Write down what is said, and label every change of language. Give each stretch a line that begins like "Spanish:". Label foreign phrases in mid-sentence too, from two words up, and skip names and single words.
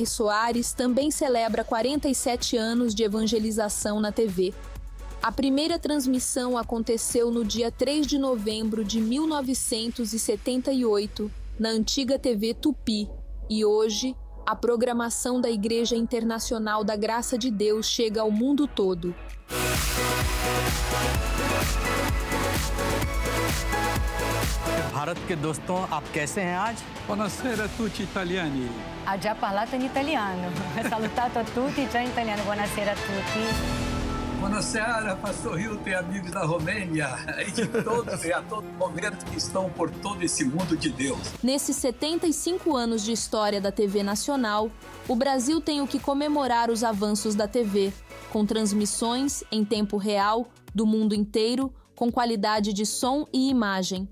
Portuguese: Soares também celebra 47 anos de evangelização na TV. A primeira transmissão aconteceu no dia 3 de novembro de 1978, na antiga TV Tupi, e hoje, a programação da Igreja Internacional da Graça de Deus chega ao mundo todo.
Hindi: भारत के दोस्तों, आप कैसे हैं आज?
Italian: Buonasera tutti italiani. Ha già parlato in italiano. Salutato a tutti già in italiano. Buonasera a tutti. Buonasera,
Portuguese: Pastor Hilton e amigos da Romênia e de todos e a todo momento que estão por todo esse mundo de Deus. Nesses 75 anos de história da TV nacional, o Brasil tem o que comemorar os avanços da TV, com transmissões em tempo real do mundo inteiro, com qualidade de som e imagem.